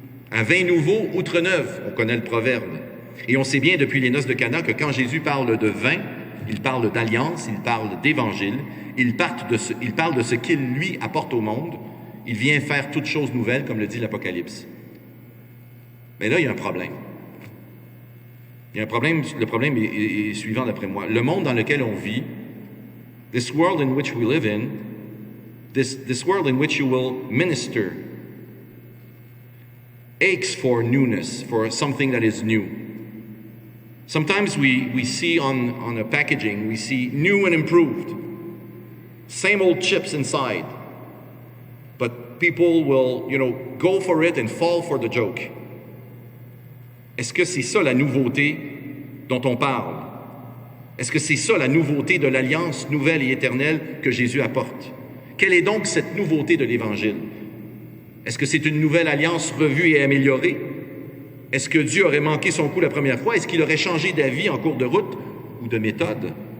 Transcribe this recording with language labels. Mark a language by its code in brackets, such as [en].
[fr] Un vin nouveau, outre neuf, on connaît le proverbe. Et on sait bien depuis les noces de Cana que quand Jésus parle de vin, il parle d'alliance, il parle d'évangile, il parle de ce qu'il, lui, apporte au monde. Il vient faire toutes choses nouvelles, comme le dit l'Apocalypse. Mais là, il y a un problème. Il y a un problème, le problème est suivant d'après moi. Le monde dans lequel on vit, [en] this world in which we live in, this world in which you will minister, aches for newness, for something that is new. Sometimes we see on a packaging, we see new and improved. Same old chips inside. But people will, go for it and fall for the joke. [fr] Est-ce que c'est ça la nouveauté dont on parle? Est-ce que c'est ça la nouveauté de l'alliance nouvelle et éternelle que Jésus apporte? Quelle est donc cette nouveauté de l'Évangile? Est-ce que c'est une nouvelle alliance revue et améliorée? Est-ce que Dieu aurait manqué son coup la première fois? Est-ce qu'il aurait changé d'avis en cours de route ou de méthode?